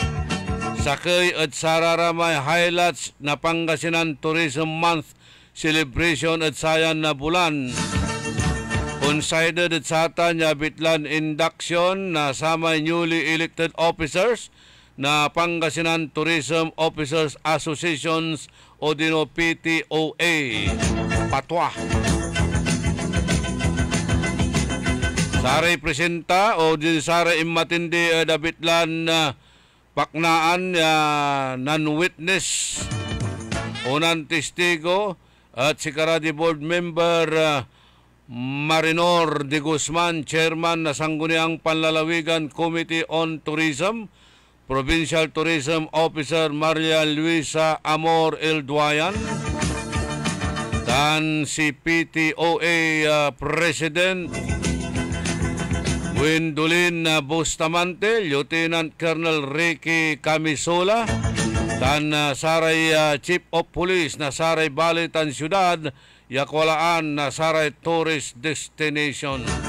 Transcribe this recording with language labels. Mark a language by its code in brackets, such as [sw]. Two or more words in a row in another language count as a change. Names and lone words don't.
[pag] Sakay at sararamay highlights na Pangasinan Tourism Month celebration at sayan na bulan. Considered at sata niya bitlan induction na sama [en] newly elected officers [pag] na Pangasinan Tourism Officers Associations o dino PTOA. Patwa. Saray presenta o din saray imatindi dabitlan na paknaan non-witness, unang testigo at si Karadi [en] Board Member [pag] Marinor de Guzman, Chairman na Sangguniang Panlalawigan Committee on Tourism, [en] Provincial Tourism Officer [pag] Maria Luisa Amor Elduayan, dan si PTOA President Windulin Bustamante, [en] Lieutenant Colonel [pag] Ricky Camisola, dan saray [en] Chief of Police [pag] na saray Balitan Syudad, yakwalaan na saray [en] Tourist Destination.